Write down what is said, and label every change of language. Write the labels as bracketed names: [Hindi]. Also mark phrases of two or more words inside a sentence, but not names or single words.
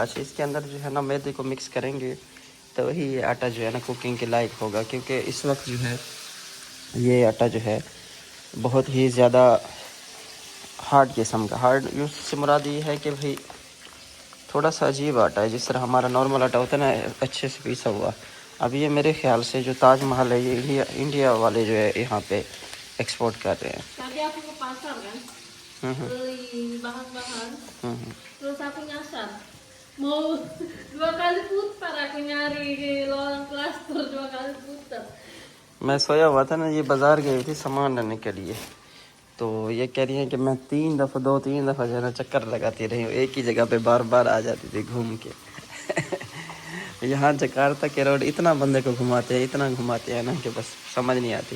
[Hindi] अच्छा, इसके अंदर जो है ना मैदे को मिक्स करेंगे तो वही ये आटा जो है ना कुकिंग के लायक होगा, क्योंकि इस वक्त जो है ये आटा जो है बहुत ही ज़्यादा हार्ड किस्म का। हार्ड यूँ से मुराद ये है कि भाई थोड़ा सा अजीब आटा है, जिस तरह हमारा नॉर्मल आटा होता है ना अच्छे से पीसा हुआ। अब ये मेरे ख्याल से जो ताज महल है ये इंडिया वाले जो है यहाँ पे एक्सपोर्ट कर रहे हैं। [Indonesian] Tadi aku ke pasar kan, beli bahan-bahan, terus aku nyasar, mau 2 kali putar aku nyari ke lorong klaster 2 kali putar. [Hindi] मैं सोया हुआ था ना, ये बाज़ार गई थी सामान लेने के लिए, तो ये कह रही हैं कि मैं 3 दफ़ा 2-3 दफ़ा जो है ना चक्कर लगाती रही हूँ, एक ही जगह पे बार बार आ जाती थी घूम के। यहाँ जकार्ता के रोड इतना बंदे को घुमाते हैं ना कि बस समझ नहीं आती।